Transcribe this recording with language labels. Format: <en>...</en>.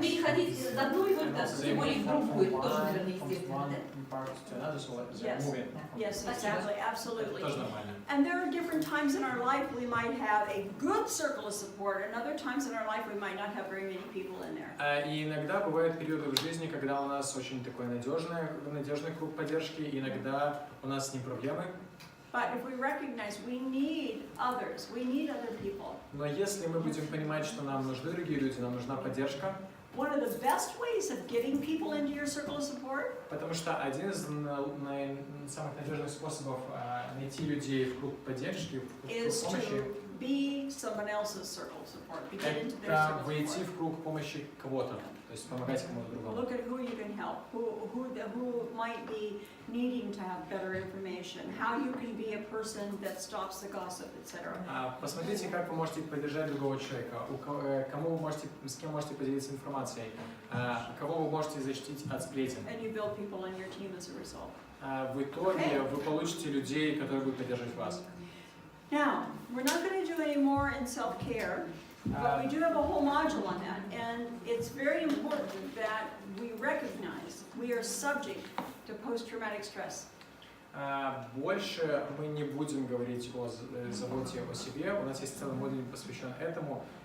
<ru>переходить из одной категории в другую, это тоже, наверное, естественно, да?</ru> <en>Yes, exactly, absolutely.</en> <ru>Тоже нормально.</ru> <en>And there are different times in our life we might have a good circle of support, and other times in our life we might not have very many people in there.</en> <ru>И иногда бывают периоды в жизни, когда у нас очень такой надежный круг поддержки, и иногда у нас с ним проблемы.</ru> <en>But if we recognize we need others, we need other people.</en> <ru>Но если мы будем понимать, что нам нужны другие люди, нам нужна поддержка,</ru> <en>One of the best ways of getting people into your circle of support</en> <ru>потому что один из самых надежных способов найти людей в круг поддержки, в круг</ru> <en>is</en> <ru>помощи,</ru> <en>to be someone else's circle of support. Be get into their</en> <ru>это</ru> <en>circle of</en> <ru>войти</ru> <en>support.</en> <ru>в круг помощи кого-то, то есть помогать кому-то другому.</ru> <en>Look at who you can help, who might be needing to have better information, how you can be a person that stops the gossip, etc.</en> <ru>Посмотрите, как вы можете поддержать другого человека, с кем можете поделиться информацией, кого вы можете защитить от сплетен.</ru> <en>And you build people in your team as a result.</en> <ru>В итоге вы получите людей, которые будут поддерживать вас.</ru> <en>Now, we're not going to do any more in self-care, but we do have a whole module on that, and it's very important that we recognize we are subject to post-traumatic stress.</en> <ru>Больше мы не будем говорить о заботе о себе. У нас есть целый модуль, посвящен этому.</ru>